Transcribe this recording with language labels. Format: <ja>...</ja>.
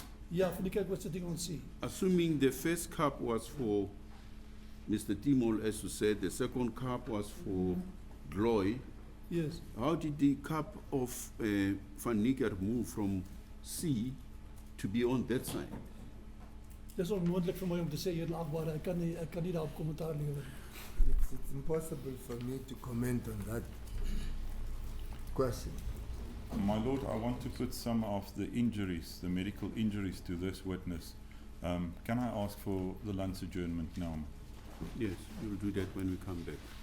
<af>Ja, van die kyk was</af> <en>sitting on C. Assuming the first cup was for Mr. Timol, as you said, the second cup was for Gloy, Yes. how did the cup of Van Niekerk move from C to be on that side?</en> <af>Dis onmoontlik vir my om te sê edelagbare. Ek kan nie daarop kommentaar lewer nie.</af> <en>It's impossible for me to comment on that question. my lord, I want to put some of the injuries, the medical injuries to this witness. Can I ask for the lunch adjournment now? Yes, we'll do that when we come back.</en>